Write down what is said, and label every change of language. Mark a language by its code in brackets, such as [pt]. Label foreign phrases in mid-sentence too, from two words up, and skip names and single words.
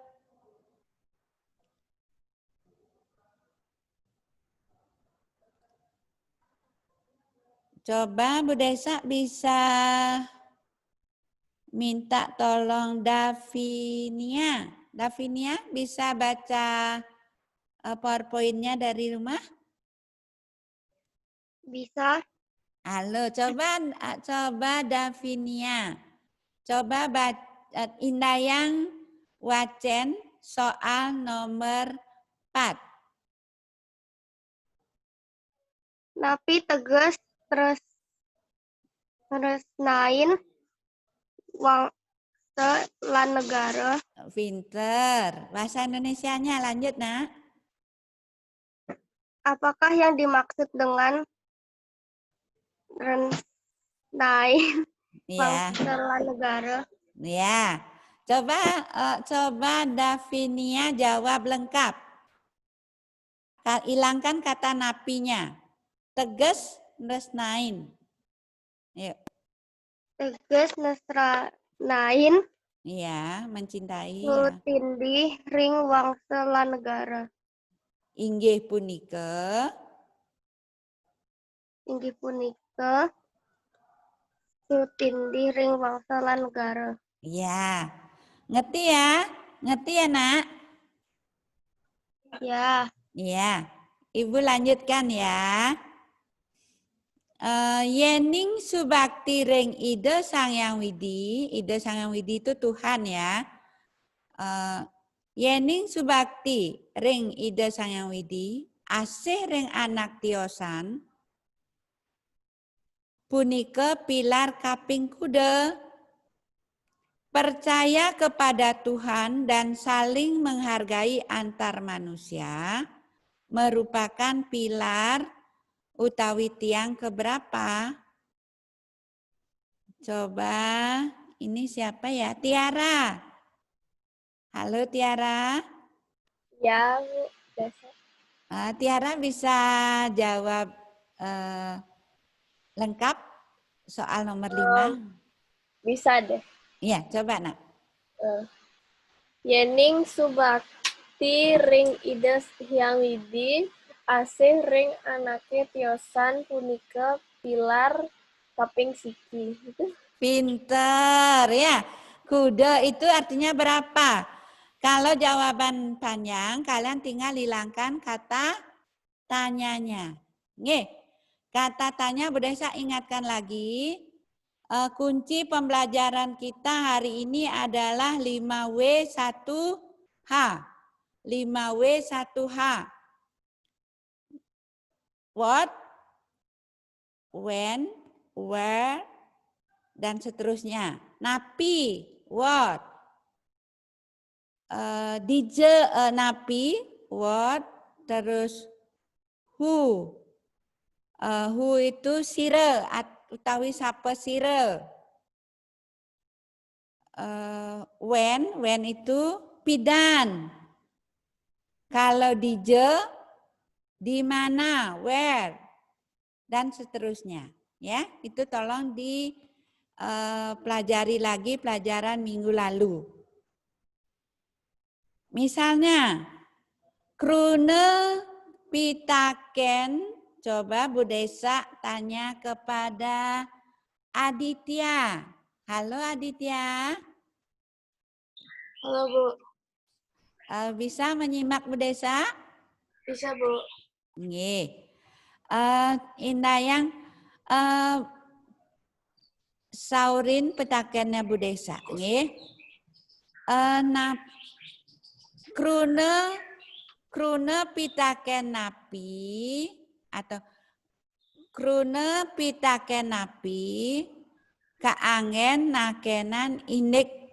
[id] Coba Bu Desa bisa minta tolong Davinia. Davinia bisa baca PowerPoint-nya dari rumah? Bisa. Halo, coba Davinia. [ban] Coba Indayang Wacen [id] soal nomor 4. [ban] Napi tegas terus nain wangsa lan negara. [id] Pinter. Bahasa Indonesianya lanjut, Nak. Apakah yang dimaksud dengan nain Ya. [ban] wangsa lan negara? [id] Ya. Coba Davinia jawab lengkap. Hilangkan kata napinya. [ban] Tegas nain. Yuk. Tegas nain. [id] Iya, mencintai. Ya. [ban] Tindih ring wangsa lan negara. Inggih punika. Inggih punika tindih ring wangsa lan negara. [id] Iya. Ngerti ya? Ngerti ya, Nak? Ya. Iya. Ibu lanjutkan ya. [ban] Yening subakti ring ide Sangyang Widi. [id] Ide Sangyang Widi itu Tuhan ya. [ban] Yening subakti ring ide Sangyang Widi. Asih ring anak tiosan. Punika pilar kaping kuda. [id] Percaya kepada Tuhan dan saling menghargai antar manusia merupakan pilar utawi tiang keberapa? Coba ini siapa ya? Tiara. Halo Tiara. Ya, Bu. Tiara bisa jawab lengkap soal nomor 5? Bisa deh. Iya, coba Nak. [ban] Yening subakti ring ide Hyang Widi asih ring anake tiosan punika pilar kaping siki. [id] Pinter ya. Kuda itu artinya berapa? Kalau jawaban panjang, kalian tinggal hilangkan kata tanyanya. [ban] Nggih. [id] Kata tanya Bu Desa ingatkan lagi. Kunci pembelajaran kita hari ini adalah 5W1H. [en] 5W1H. What, when, where, [id] dan seterusnya. [ban] Napi, [en] what. Napi, what, terus who. [ban] Who itu sire, utawi sapa sire. when itu pidan. [id] Kalau di je, di mana, where, dan seterusnya. Ya, itu tolong dipelajari lagi pelajaran minggu lalu. Misalnya, [ban] krune pitaken, [id] coba Bu Desa tanya kepada Aditya. Halo Aditya. Halo Bu. Bisa menyimak Bu Desa? Bisa Bu. [ban] Nggih. Indayang saurin petakennya Bu Desa. Nggih. Krune pitaken napi atau krune pitaken napi kaangen nakenan inik.